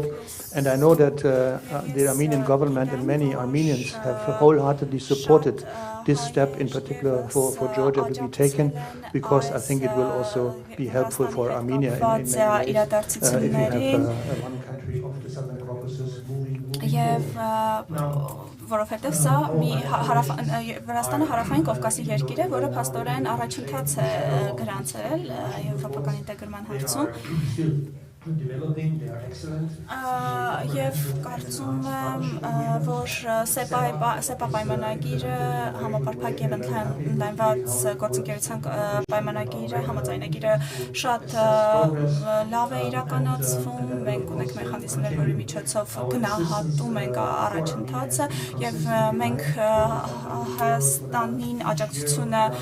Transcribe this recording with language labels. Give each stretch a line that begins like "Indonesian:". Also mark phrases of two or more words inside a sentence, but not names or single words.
English: And I know that the Armenian government and many Armenians have wholeheartedly supported this step, in particular for Georgia, to be taken, because I think it will also be helpful for Armenia in many ways if you have one country of the Southern Caucasus moving
Armenian: որովհետև սա Վրաստանը հարավային Կովկասի երկիր է, որը փաստորեն առաջընթաց է գրանցել եվրոպական ինտեգրման հարցում։ Եվ կարծում եմ, որ SEPA պայմանագիրը համապարփակ եւ ընդլայնված գործընկերության պայմանագիրը, համաձայնագիրը շատ լավ է իրականացվում, մենք ունենք մեխանիզմներ, որի միջոցով գնահատում ենք առաջընթացը եւ մենք Հայաստանին աջակցությունը